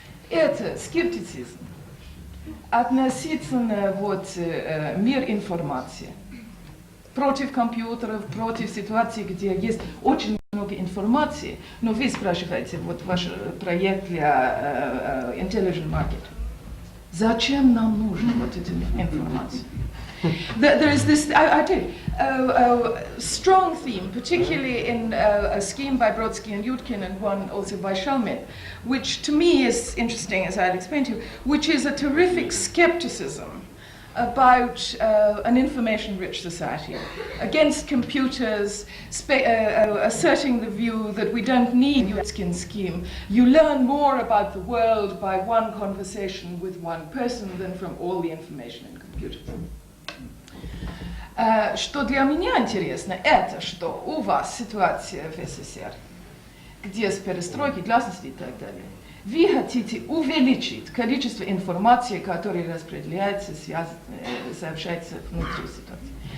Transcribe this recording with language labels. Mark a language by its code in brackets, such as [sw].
[ru] Это скептицизм относительно вот мир информации, против компьютеров, против ситуации, где есть очень много много информации, но вы спрашиваете, вот ваш проект для Intelligent Market. Зачем нам нужна вот эта информация? [en] There is this, I tell you, strong theme, particularly in a scheme by Brodsky and Jurgen and one also by Schmitt, which to me is interesting, as I'll explain to you, which is a terrific skepticism about an information-rich society, against computers, asserting the view that we don't need a skin scheme. You learn more about the world by one conversation with one person than from all the information in computers. [ru] Что для меня интересно, это что у вас ситуация в СССР, где с перестройкой, гласности и так далее, вы хотите увеличить количество информации, которая распределяется, сообщается внутри ситуации.